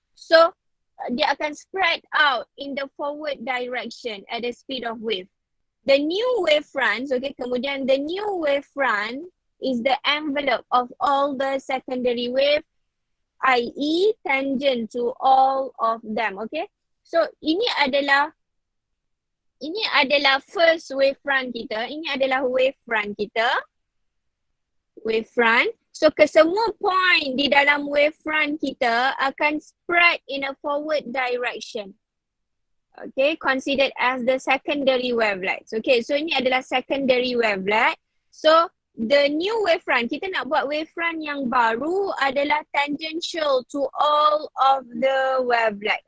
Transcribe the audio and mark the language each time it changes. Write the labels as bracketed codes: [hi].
[en] So [ms] dia akan [en] spread out in the forward direction at the speed of wave. The new wavefronts, okay, kemudian the new wavefront is the envelope of all the secondary wave, i.e. tangent to all of them, okay. [ms] So ini adalah first wavefront kita, ini adalah wavefront kita, wavefront. So kesemua point di dalam wavefront kita akan [en] spread in a forward direction. Okay, considered as the secondary wavelets. Okay, so ini adalah secondary wavelet. So the new wavefront, [ms] kita nak buat wavefront yang baru adalah [en] tangential to all of the wavelet.